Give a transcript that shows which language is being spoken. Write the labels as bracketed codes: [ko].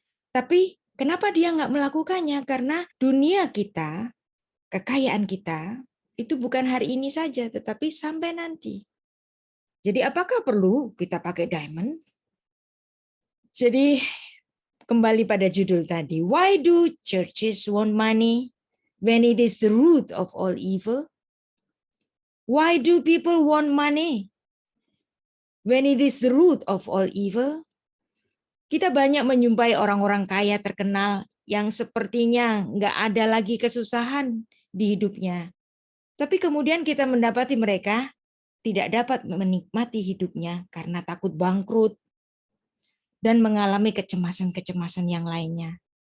[id] Tapi kenapa dia nggak melakukannya? Karena dunia kita, kekayaan kita, itu bukan hari ini saja, tetapi sampai nanti. Jadi apakah perlu kita pakai diamond? Jadi kembali pada judul tadi. [en] Why do churches want money when it is the root of all evil? Why do people want money when it is the root of all evil? [id] Kita banyak menyumpai orang-orang kaya terkenal yang sepertinya nggak ada lagi kesusahan di hidupnya. Tapi kemudian kita mendapati mereka tidak dapat menikmati hidupnya karena takut bangkrut dan mengalami kecemasan-kecemasan yang lainnya.